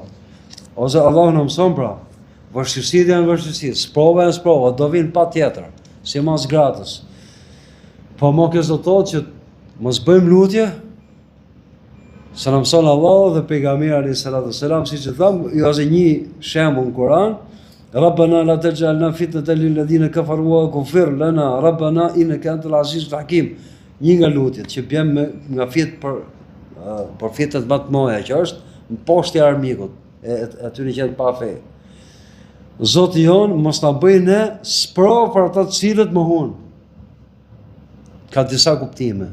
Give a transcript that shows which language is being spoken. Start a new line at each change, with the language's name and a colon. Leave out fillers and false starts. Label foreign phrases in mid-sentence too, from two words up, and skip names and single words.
Albanian: Ose Allahu na mëson pra, vështirësitë janë vështirësi, sprova janë sprova, do vinë patjetër, si mas gratës. Po më kjo do thotë që mos bëjmë lutje, se na mëson Allahu dhe pejgamberi
Arabic: عليه السلام,
Albanian: siç e tham, ose një shembull në Kur'an,
Arabic: ربنا لا تجعلنا فتنة للذين كفروا واغفر لنا ربنا إنك أنت العزيز الحكيم.
Albanian: Një nga lutjet që bjem nga fit për fitet më të mëdha që është në poshtë e armikut, atyre që janë pa fe. Zoti jon mos na bëj ne sprovë për ata të cilët mohon. Ka disa kuptime.